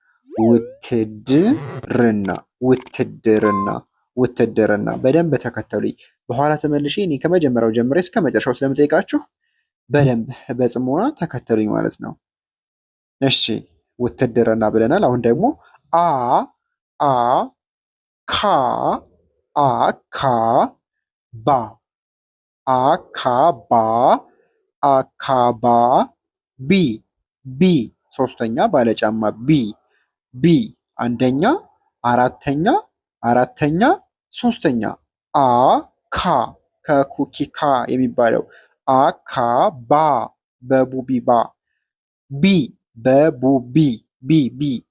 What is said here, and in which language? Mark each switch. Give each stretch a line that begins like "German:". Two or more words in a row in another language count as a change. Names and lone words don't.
Amharic: ውትድርና ውትድርና ውትድርና። በደንብ ተከተሉኝ። በኋላ ተመልሼ እኔ ከመጀመሪያው ጀምሬ እስከ መጨረሻው ስለምጠይቃችሁ በደንብ በጽሞና ተከተሉኝ ማለት ነው። እሺ ውትድርና ብለናል። አሁን ደግሞ አ አ ካ አ ካ ባ አካባ አካባ ቢ ቢ ሶስተኛ ባለጫማ ቢ ቢ አንደኛ አራተኛ አራተኛ ሶስተኛ አ ካ ከኩኪካ የሚባለው አካባ በቡቢባ ቢ በቡቢ ቢ ቢ